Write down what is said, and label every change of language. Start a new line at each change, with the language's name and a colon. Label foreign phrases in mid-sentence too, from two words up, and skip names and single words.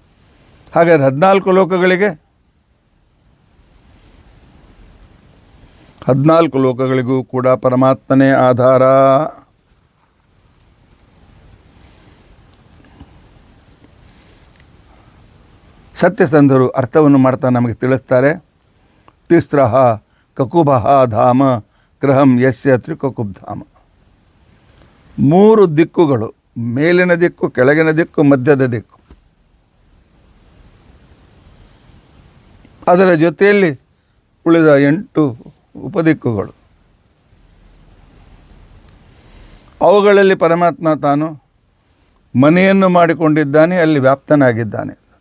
Kannada: ಹಾಗಾದ್ರೆ 14 ಲೋಕಗಳಿಗೆ 14 ಲೋಕಗಳಿಗೂ ಕೂಡ ಪರಮಾತ್ಮನೇ ಆಧಾರ. ಸತ್ಯಸಂಧರು ಅರ್ಥವನ್ನು ಮಾಡ್ತಾ ನಮಗೆ ತಿಳಿಸ್ತಾರೆ.
Sanskrit: ತಿಸ್ರಃ ಕಕುಭಃ ಧಾಮ ಗೃಹಂ ಯಸ್ಯ ತ್ರಿಕಕುಬ್ಧಾಮ.
Kannada: 3 ದಿಕ್ಕುಗಳು, ಮೇಲಿನ ದಿಕ್ಕು, ಕೆಳಗಿನ ದಿಕ್ಕು, ಮಧ್ಯದ ದಿಕ್ಕು. ಅದರ ಜೊತೆಯಲ್ಲಿ ಉಳಿದ 8 ಉಪದಿಕ್ಕುಗಳು. ಅವುಗಳಲ್ಲಿ ಪರಮಾತ್ಮ ತಾನು ಮನೆಯನ್ನು ಮಾಡಿಕೊಂಡಿದ್ದಾನೆ, ಅಲ್ಲಿ ವ್ಯಾಪ್ತನಾಗಿದ್ದಾನೆ.